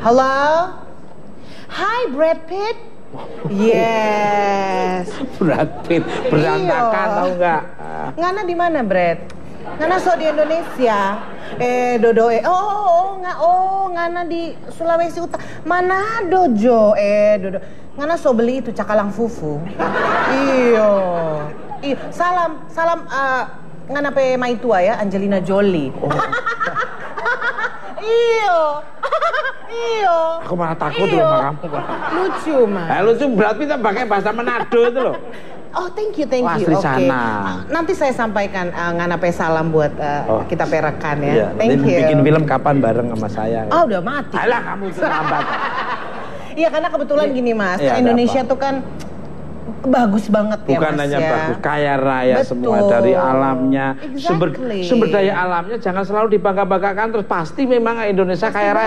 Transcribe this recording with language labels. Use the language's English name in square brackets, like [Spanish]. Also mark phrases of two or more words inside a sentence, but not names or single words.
[English] Halo. Hi Brad Pitt. Yes. [Indonesian] Brad Pitt berantakan tahu nggak? [Manado Malay] Ngana di mana Brad? Ngana so di Indonesia. Dodo ngana di Sulawesi Utara. Manado Jo. Dodo. Ngana so beli itu cakalang fufu. Iyo. Salam ngana pe maitua ya Angelina Jolie. Oh. Iyo. [Indonesian] Aku malah takut loh sama kamu. Lucu Mas. Lucu berarti kita pakai bahasa Manado itu loh. [English] Oh thank you. [Indonesian] Asli sana. Nanti saya sampaikan [Manado Malay] ngana pe salam [Indonesian] buat kita perekan ya. Iya, [English] thank you. [Indonesian] Bikin film kapan bareng sama saya? Oh udah mati. Alah kamu terlambat. Iya karena kebetulan gini Mas, ya, Indonesia tuh kan bagus banget ya Mas. Bukan hanya ya. bagus, kaya raya. Betul. Semua dari alamnya, sumber daya alamnya jangan selalu dibangga-banggakan terus pasti memang Indonesia kaya raya.